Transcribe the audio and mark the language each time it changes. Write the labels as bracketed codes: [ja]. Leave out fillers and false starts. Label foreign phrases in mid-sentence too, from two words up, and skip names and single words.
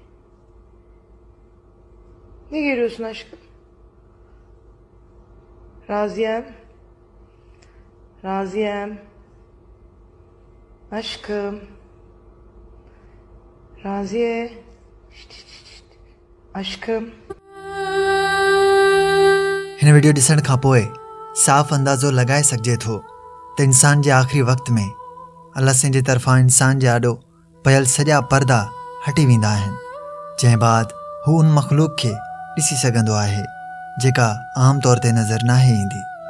[tr] Ne görüyorsun aşkım? Raziyem. Raziyem. Aşkım. Raziye. Şşt. Aşkım. [sd] हिन वीडियो ॾिसण खां पोइ साफ़ अंदाज़ो लॻाए सघिजे थो त इंसान जे आख़िरी वक़्त में अल्लाह जे तरफ़ां इंसान जे आॾो पयल सॼा पर्दा हटी वेंदा आहिनि, जंहिं बाद हू उन मख़लूक खे ॾिसी सघंदो आहे जेका आम तौर ते नज़र नाहे ईंदी।